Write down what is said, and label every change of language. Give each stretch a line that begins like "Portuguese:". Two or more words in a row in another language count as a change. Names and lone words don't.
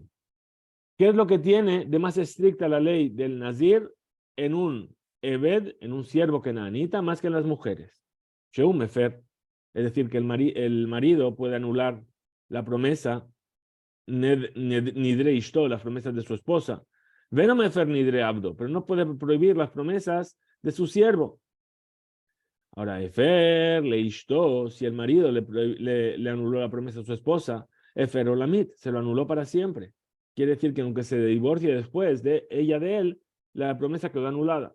Spanish: ¿Qué es lo que tiene de más estricta la ley del nazir en un Ebed, en un siervo kenanita, más que en las mujeres?
Hebrew: שהוא מפר,
Spanish: es decir, que el marido puede anular la promesa,
Hebrew: נדרי אשתו,
Spanish: las promesas de su esposa.
Hebrew: ואינו מפר נדרי עבדו,
Spanish: pero no puede prohibir las promesas de su siervo. Ahora,
Hebrew: הפר לאשתו,
Spanish: si el marido le anuló la promesa a su esposa,
Hebrew: הפר עולמית,
Spanish: se lo anuló para siempre. Quiere decir que aunque se divorcie después de ella de él, la promesa quedó anulada.